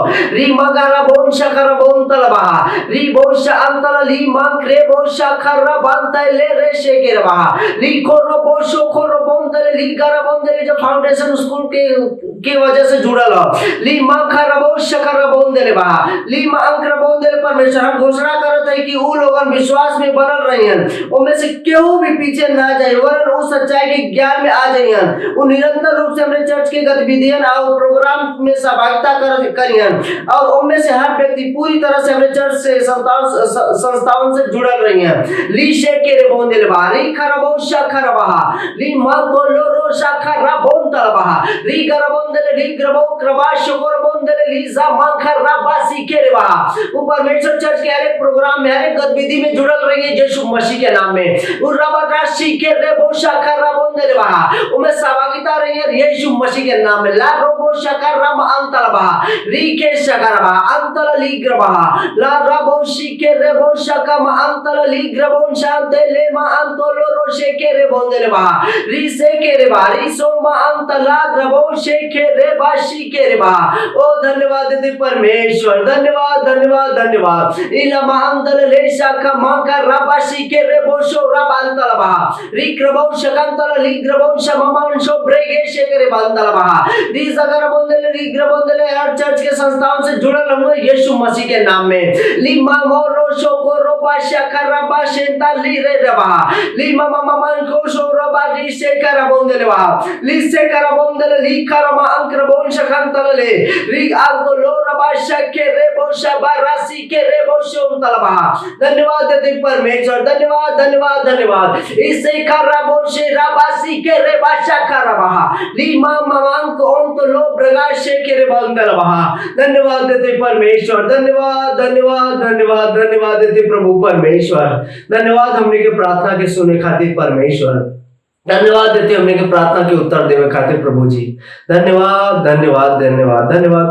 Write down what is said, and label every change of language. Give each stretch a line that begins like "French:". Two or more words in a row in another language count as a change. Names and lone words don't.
Bhojpuri: री मगरा बोन शकर बोन तलबा री बोश अंतल ली मंक्रे बोश खर बांतय ले रे शेकेर बा ली कोरो बोशो खोरो बोन तले ली गर बोन तले जो फाउंडेशन स्कूल के वजह से जुड़ल हो। ली मखर बोश कर बोन देले बा ली म अंकर बोन देले परमेश्वर। हम घोषणा करत है कि वो लोगन विश्वास में बनल रहियन, उनमें से केहू भी पीछे ना जाए, वरन उस सच्चाई के ज्ञान में आ जाइयन। वो निरंतर रूप से हमारे चर्च के गतिविधियां और प्रोग्राम में सहभागिता करियन और उनमें से हर व्यक्ति पूरी तरह से हमारे चर्च से संस्थाओं से जुड़ल रहियन। ली शेके रे बोंदेल बा री खरबो शखर बहा ली मंगो लोरो शखर बोन तल बहा री गर बोंदेल ली ग्रबो क्रबा शुगर बोंदेल ली जा मंखर रबासी के रे बहा। वो परमेश्वर चर्च के हर एक प्रोग्राम में हर एक गतिविधि में जुड़ल रहिए यीशु मसीह के नाम में। राशि के रे बोशा कर बोंदेल बहा उमे सहभागिता रही है यीशु मसीह के नाम में। ला रोबो शकर रम अंतल बहा री के शकर बहा अंतल लीग्र बहा ला रबोशी के रे बोशा कम अंतल लीग्र बोन शांते ले मा अंतलो रोशे के रे बोंदेल बहा री से के रे बहा री सो मा अंतला ग्रबोशे के रे बाशी के रे बहा। ओ धन्यवाद देते परमेश्वर, धन्यवाद धन्यवाद धन्यवाद। इला मा अंतल ले शाखा मा का रबाशी के रे बोशो रबांतल बहा रिक्रबो शकंतल लीग्रबो शममांशो ब्रेगेशे करे बांतल बहा री सगर बोंदेल रीग्रबोंदेल हर चर्च के संस्थाओं से जुड़ल हुए यीशु मसीह के नाम में। ली मामो रोशो को रोबा शकर रबा शेंता ली रे रबा ली मामा मामन को शो रबा री से कर बोंदेल बहा ली से कर बोंदेल ली करमा अंकर बोन शकंतल ले री आगो लो रबा शके रे बोशा बारासी के रे बोशो तल बहा। धन्यवाद देते परमेश्वर, धन्यवाद धन्यवाद धन्यवाद। इसे खराबोशे राबासी के रे बाशा खराबहा लीमा ममांक ओम तो लो प्रकाशे के रे बंदल बहा। धन्यवाद देते परमेश्वर, धन्यवाद धन्यवाद धन्यवाद धन्यवाद देते प्रभु परमेश्वर। धन्यवाद हमने के प्रार्थना के सुने खातिर परमेश्वर। धन्यवाद देते हमने के प्रार्थना के उत्तर देवे खातिर प्रभु जी। धन्यवाद धन्यवाद धन्यवाद धन्यवाद।